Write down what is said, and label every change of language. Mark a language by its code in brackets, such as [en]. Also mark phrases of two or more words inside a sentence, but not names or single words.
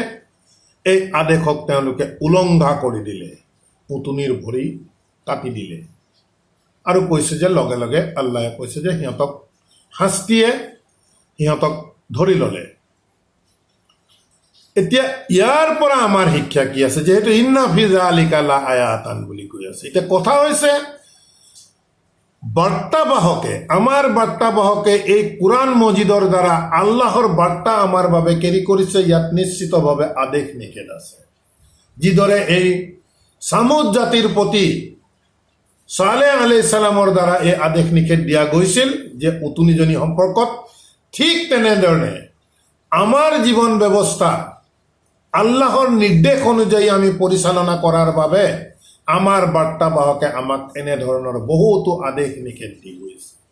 [as] এই আদেশক তেওঁলোকে উলংঘা কৰি দিলে, পুতনিৰ ভৰি কাটি দিলে, আৰু কৈছে যে লগে লগে আল্লাহে কৈছে যে সিহঁতক শাস্তিয়ে সিহঁতক ধৰি ল'লে। এতিয়া ইয়াৰ পৰা আমাৰ শিক্ষা কি আছে? যেহেতু [ar] إن في ذلك لآية [as] বুলি কৈ আছে, এতিয়া কথা হৈছে বাৰ্তাবাহকে, আমাৰ বাৰ্তাবাহকে এই কোরআন মজিদৰ দ্বাৰা আল্লাহৰ বাৰ্তা আমাৰ বাবে কেৰি কৰিছে। ইয়াত নিশ্চিতভাৱে আদেশ নিষেধ আছে। যিদৰে এই সামুদ জাতিৰ প্ৰতি সালেহ আলাইহিস সালামৰ দ্বাৰা এই আদেশ নিষেধ দিয়া গৈছিল যে উতুনিজনী সম্পৰ্কত, ঠিক তেনেধৰণে আমাৰ জীৱন ব্যৱস্থা আল্লাহৰ নিৰ্দেশ অনুযায়ী আমি পৰিচালনা কৰাৰ বাবে আমাৰ বাৰ্তাবাহকে আমাক এনেধৰণৰ বহুতো আদেশ নিষেধ দি গৈছে।